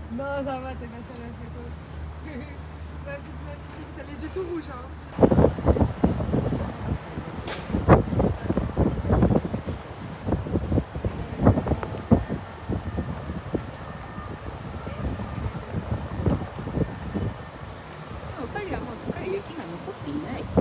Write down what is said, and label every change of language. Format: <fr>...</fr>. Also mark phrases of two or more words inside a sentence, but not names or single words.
<fr>Non, ça va, t'es pas sur la photo. Bah, c'est magnifique, t'as les yeux tout rouges, hein.</fr> <ja>パリはもうすっかり雪が残っていない。</ja>